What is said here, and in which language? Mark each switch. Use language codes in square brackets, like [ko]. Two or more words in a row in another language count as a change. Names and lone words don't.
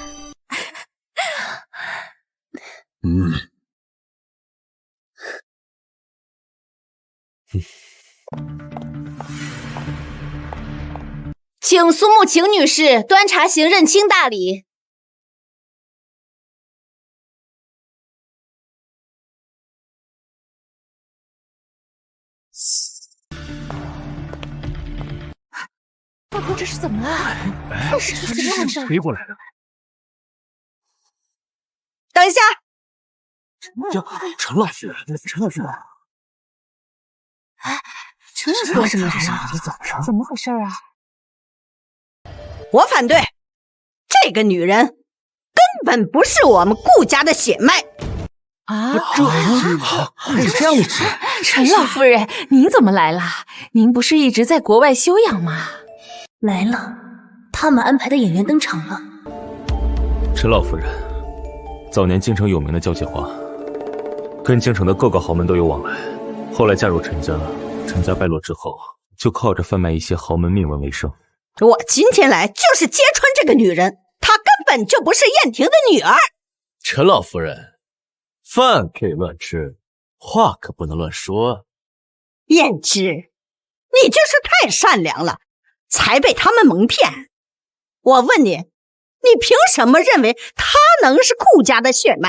[zh] 請蘇慕晴女士端茶行認親大禮。大哥，這是怎麼了？這是怎麼回事？推過來的。等一下，陳老師，陳老師，哎，這是為什麼？怎麼回事啊？我反对，這個女人根本不是我們顧家的血脈啊！是這樣子。陳老夫人，您怎麼來了？您不是一直在國外休養嗎？來了，他們安排的演員登場了。陳老夫人，早年京城有名的交際花，跟京城的各個豪門都有往來。後來嫁入陳家，陳家敗落之後，就靠着販賣一些豪門秘聞為生。我今天來就是揭穿這個女人，她根本就不是燕婷的女兒。陳老夫人，飯可以亂吃，話可不能亂說。燕之，你就是太善良了，才被他們蒙騙。我問你，你憑什麼認為她能是顧家的血脈？